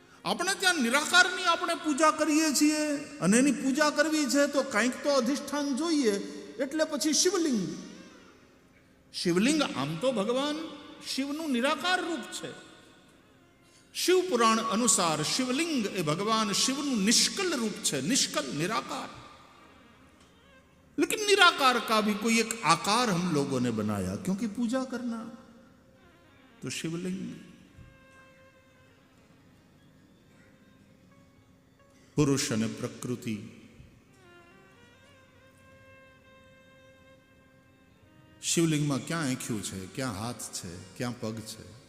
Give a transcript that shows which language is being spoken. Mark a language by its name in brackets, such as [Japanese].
[Gujarati] આપણે ત્યાં નિરાકારની આપણે પૂજા કરીએ છીએ અને એની પૂજા કરવી છે તો કંઈક તો અધિષ્ઠાન જોઈએ. એટલે પછી શિવલિંગ. શિવલિંગ આમ તો ભગવાન શિવનું નિરાકાર રૂપ છે. શિવ પુરાણ અનુસાર શિવલિંગ એ ભગવાન શિવનું નિષ્કલ રૂપ છે, નિષ્કલ, निराकार. [Hindi] लेकिन निराकार का भी कोई एक आकार हम लोगों ने बनाया क्योंकि पूजा करना. [Gujarati] तो शिवलिंग, પુરુષ અને પ્રકૃતિ, શિવલિંગમાં ક્યાં આંખ્યું છે, ક્યાં હાથ છે, ક્યાં પગ છે?